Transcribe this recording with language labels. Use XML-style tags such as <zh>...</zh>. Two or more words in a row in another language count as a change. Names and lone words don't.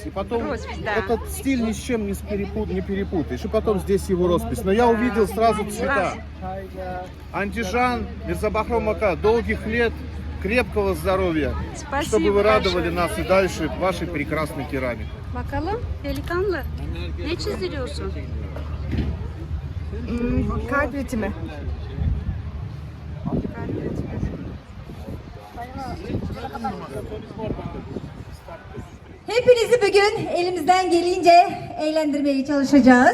<ru>И потом Роспись, да. этот стиль ни с чем не перепутаешь. И потом здесь его роспись. Но я увидел сразу цвета. Андижан, Мирзабахром Ага, долгих лет, крепкого здоровья. Спасибо Чтобы вы радовали большое. нас и дальше вашей прекрасной керамикой.</ru> <tr>Bakalım, delikanlı. Ne çizdiriyorsun? Kalp ritmi. Hepinizi bugün elimizden gelince eğlendirmeye çalışacağız.</tr>